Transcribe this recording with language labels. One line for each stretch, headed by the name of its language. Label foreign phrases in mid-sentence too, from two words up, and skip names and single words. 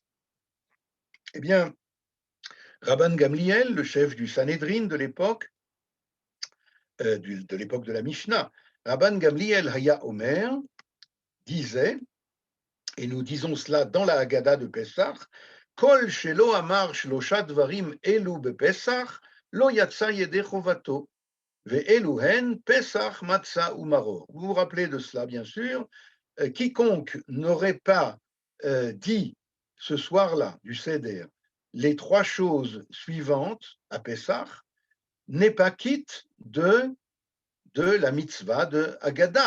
French: Eh bien, Rabban Gamliel, le chef du Sanhédrin de l'époque, de la Mishnah, Rabban Gamliel
Hebrew: היה אומר
French: disait, et nous disons cela dans la Haggadah de Pessah,
Hebrew: כל שלא אמר שלשה דברים אלו בפסח, לא יצא ידי חובתו, ואלו הן פסח מצה ומרור.
French: Vous vous rappelez de cela, bien sûr. Quiconque n'aurait pas dit ce soir-là du Seder les trois choses suivantes à Pessah n'est pas quitte de la mitzvah de Haggadah.